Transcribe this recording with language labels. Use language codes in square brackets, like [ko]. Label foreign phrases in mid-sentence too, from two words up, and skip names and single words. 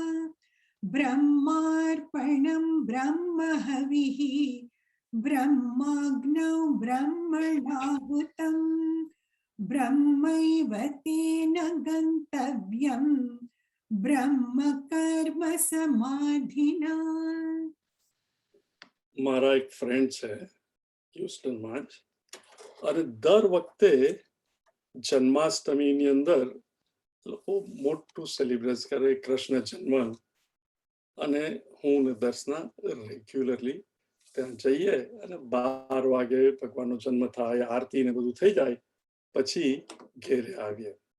[sa] ब्रह्मार्पणं ब्रह्म हविः ब्रह्माग्नौ ब्रह्मणाहुतं ब्रह्मैव तेन गन्तव्यं ब्रह्म कर्म समाधिना. [gu] મારા એક ફ્રેન્ડ છે હ્યુસ્ટનમાં જ, અને દર વખતે જન્માષ્ટમીની અંદર લોકો મોટું સેલિબ્રેટ કરે કૃષ્ણ જન્મ. અને હું ને દર્શના રેગ્યુલરલી ત્યાં જઈએ, અને 12 વાગે ભગવાનનો જન્મ થાય, આરતી ને બધું થઈ જાય પછી ઘેરે આવીએ.